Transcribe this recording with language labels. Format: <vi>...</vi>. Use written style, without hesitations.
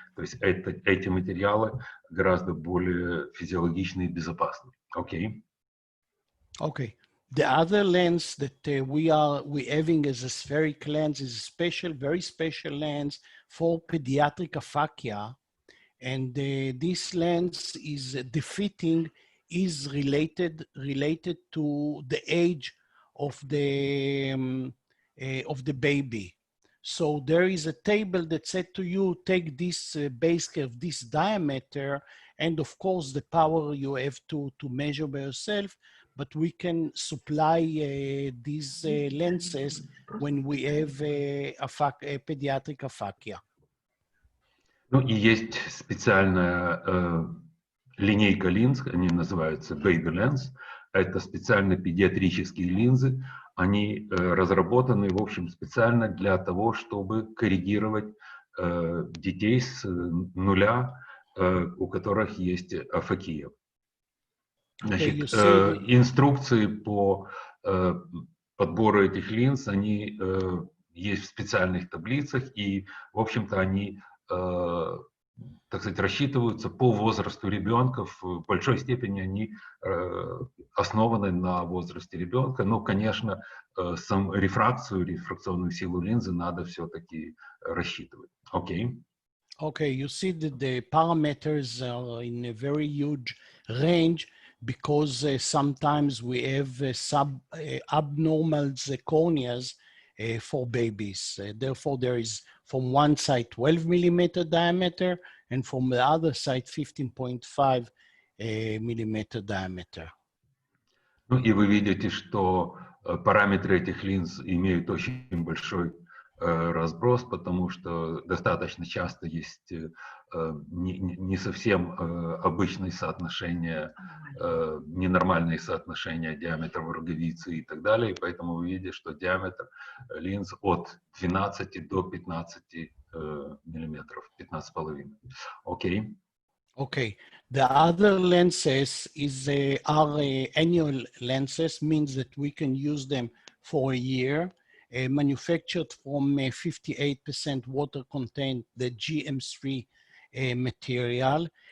<ru>То есть эти материалы гораздо более физиологичны и безопасны. Окей.</ru> <en>Okay. The other lens that we're having as a spheric lens is a special, very special lens for pediatric aphakia. And this lens is the fitting is related to the age of the baby. So there is a table that said to you, take this base curve, this diameter, and of course the power you have to measure by yourself, but we can supply these lenses when we have a pediatric aphakia.</en> <ru>Ну и есть специальная линейка линз, они называются Baby Lens. Это специально педиатрические линзы. Они разработаны, в общем, специально для того, чтобы коррегировать детей с нуля, у которых есть афакия. Значит, инструкции по подбору этих линз, они есть в специальных таблицах, и, в общем-то, они, так сказать, рассчитываются по возрасту ребенка. В большой степени они основаны на возрасте ребенка. Но, конечно, сам рефракционную силу линзы надо все-таки рассчитывать. Окей.</ru> <en>Okay, you see that the parameters are in a very huge range because sometimes we have abnormal corneas for babies. Therefore, there is from one side 12 millimeter diameter and from the other side 15.5 millimeter diameter.</en> <ru>Ну и вы видите, что параметры этих линз имеют очень большой разброс, потому что достаточно часто есть не совсем обычные соотношения, ненормальные соотношения диаметра роговицы и так далее. И поэтому вы видите, что диаметр линз от 12 до 15 миллиметров, 15,5. Окей.</ru> <en>Okay, the other lenses are annual lenses, means that we can use them for a year. Manufactured from 58% water content, the GM3 material.</en>